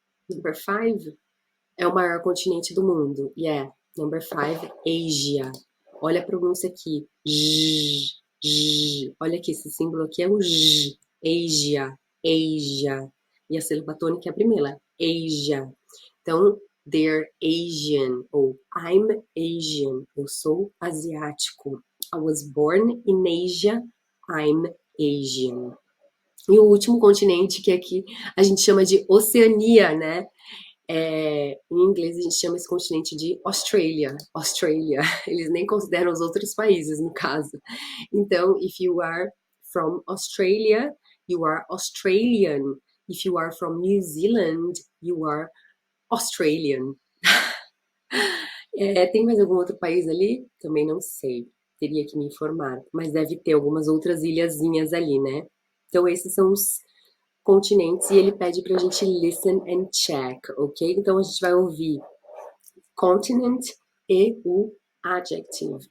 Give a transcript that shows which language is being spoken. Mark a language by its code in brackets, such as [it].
[en] Number 5 [pt] é o maior continente do mundo. [en] Yeah. Number 5, Asia. [pt] Olha a pronúncia aqui. J. Olha aqui, esse símbolo aqui é o J. Asia. E a sílaba tônica é a primeira. [en] Asia. [pt] Então, [en] they're Asian. [pt] Ou [en] I'm Asian. [pt] Eu sou asiático. [en] I was born in Asia. I'm Asian. [pt] E o último continente, que aqui a gente chama de Oceania, né? Em inglês a gente chama esse continente de Australia. Eles nem consideram os outros países, no caso. Então, [en] if you are from Australia, you are Australian. If you are from New Zealand, you are Australian. [pt] Tem mais algum outro país ali? Também não sei. Teria que me informar. Mas deve ter algumas outras ilhazinhas ali, né? Então, esses são os continentes e ele pede pra gente [en] listen and check, ok? [pt] Então, a gente vai ouvir continent e o adjective.